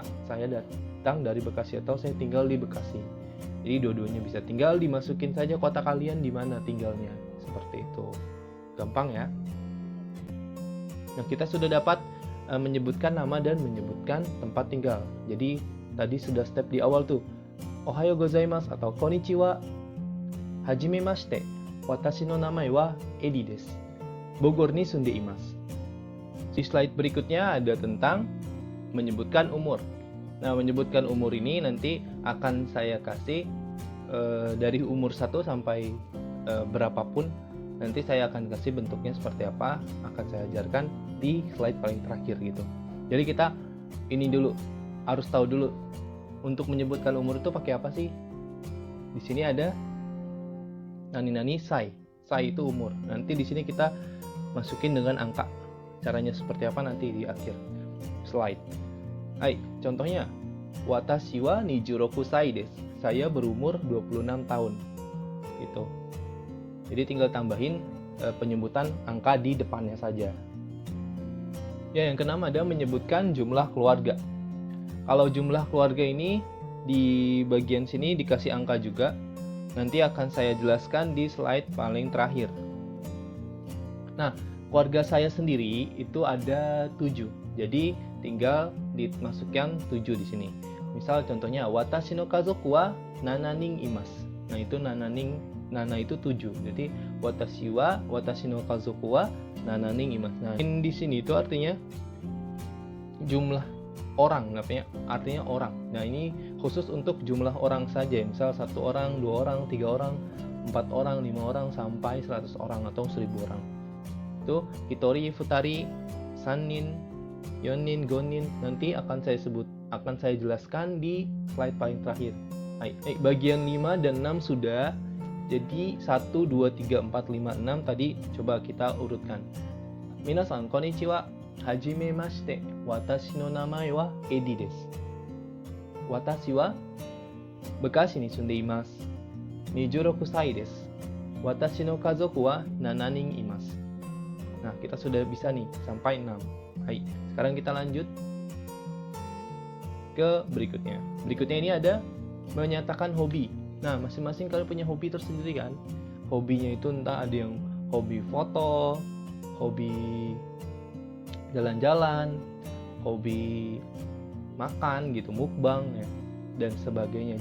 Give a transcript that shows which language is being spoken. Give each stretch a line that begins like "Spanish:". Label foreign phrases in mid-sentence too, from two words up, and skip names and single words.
Indonesian: Saya datang dari Bekasi atau saya tinggal di Bekasi. Jadi dua-duanya bisa, tinggal dimasukin saja kota kalian di mana tinggalnya. Seperti itu. Gampang ya. Nah, kita sudah dapat menyebutkan nama dan menyebutkan tempat tinggal. Jadi tadi sudah step di awal tuh.
Japanese: おはようございます atau こんにちは。はじめまして. 私の名前はエディです. Bogorに住んでいます.
Indonesian: Di slide berikutnya ada tentang menyebutkan umur. Nah, menyebutkan umur ini nanti akan saya kasih dari umur 1 sampai berapapun. Nanti saya akan kasih bentuknya seperti apa, akan saya ajarkan di slide paling terakhir gitu. Jadi kita ini dulu harus tahu dulu untuk menyebutkan umur itu pakai apa sih? Di sini ada
Japanese: 何々歳.
Indonesian: Sai itu umur. Nanti di sini kita masukin dengan angka. Caranya seperti apa nanti di akhir slide.
Japanese: はい, contohnya 私は26歳です.
Indonesian: Saya berumur 26 tahun. Gitu. Jadi tinggal tambahin penyebutan angka di depannya saja. Ya, yang keenam ada menyebutkan jumlah keluarga. Kalau jumlah keluarga ini di bagian sini dikasih angka juga. Nanti akan saya jelaskan di slide paling terakhir. Nah, keluarga saya sendiri itu ada 7. Jadi tinggal dimasukkan 7 di sini. Misal contohnya
Japanese: 私の家族は七人います.
Indonesian: Nah, itu nana itu 7.
Japanese: Jadi 私の家族は七人います.
Indonesian: Nah, di sini itu artinya jumlah orang, artinya orang. Nah, ini khusus untuk jumlah orang saja, misal 1 orang, 2 orang, 3 orang, 4 orang, 5 orang, sampai 100 orang atau 1000 orang.
Japanese: Itu 一人、二人、三人、四人,
Indonesian: gonin, nanti akan saya jelaskan di slide paling terakhir. Bagian 5 dan 6 sudah, jadi 1, 2, 3, 4, 5, 6 tadi coba kita urutkan.
Japanese: 皆さん、こんにちは。はじめまして、私の名前はエディです. 私はBekasiに住んでいます. 26歳です. 私の家族は7人います.
Indonesian: Nah, kita sudah bisa nih sampai 6. Hai, sekarang kita lanjut ke berikutnya. Berikutnya ini ada menyatakan hobi. Nah, masing-masing kalian punya hobi tersendiri kan? Hobinya itu entah ada yang hobi foto, hobi jalan-jalan, hobi makan gitu, mukbang ya, dan sebagainya.